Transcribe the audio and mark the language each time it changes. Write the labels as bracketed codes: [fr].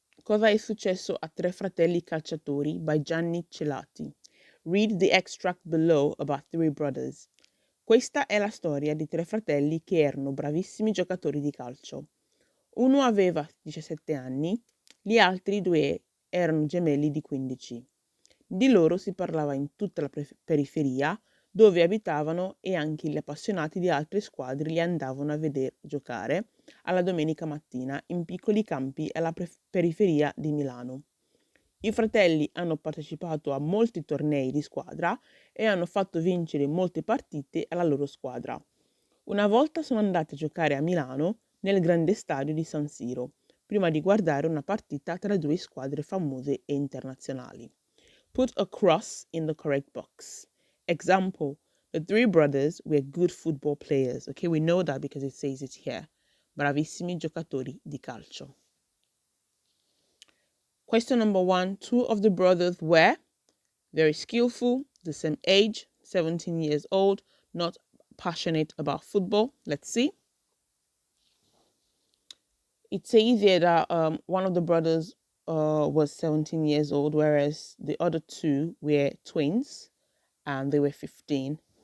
[it] Cosa è successo a tre fratelli calciatori by Gianni Celati? [en] Read the extract below about three brothers. [it] Questa è la storia di tre fratelli che erano bravissimi giocatori di calcio. Uno aveva 17 anni, gli altri due erano gemelli di 15. Di loro si parlava in tutta la periferia dove abitavano e anche gli appassionati di altre squadre li andavano a vedere giocare alla domenica mattina in piccoli campi alla periferia di Milano. I fratelli hanno partecipato a molti tornei di squadra e hanno fatto vincere molte partite alla loro squadra. Una volta sono andati a giocare a Milano nel grande stadio di San Siro, prima di guardare una partita tra due squadre famose e internazionali. Put a cross in the correct box. Example, [en] The three brothers were good football players. Okay, we know that because it says it here. [it] Bravissimi giocatori di calcio. [en] Question number 1. Two of the brothers were very skillful, the same age, 17 years old, not passionate about football. Let's see. It says here that one of the brothers was 17 years old, whereas the other two were twins and they were 15.